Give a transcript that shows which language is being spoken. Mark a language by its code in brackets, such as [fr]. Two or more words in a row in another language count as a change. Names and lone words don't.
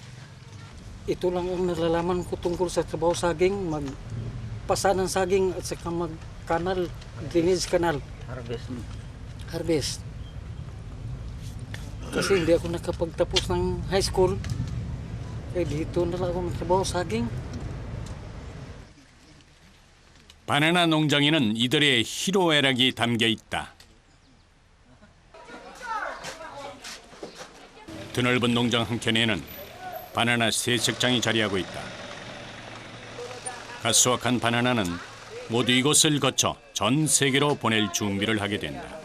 [tl] Ito lang ang nalalaman ko tungkol sa trabaho saging, magpasa ng saging at saka mag-kanal, [en] drainage canal. [tl] Harvest. Kasi hindi ako nakapagtapos ng [en] high school. [tl] Kaya dito na lang ako nagtrabaho saging. [ko] 바나나 농장에는 이들의 희로애락이 담겨 있다. 드넓은 농장 한켠에는 바나나 세척장이 자리하고 있다. 갓 수확한 바나나는 모두 이곳을 거쳐 전 세계로 보낼 준비를 하게 된다.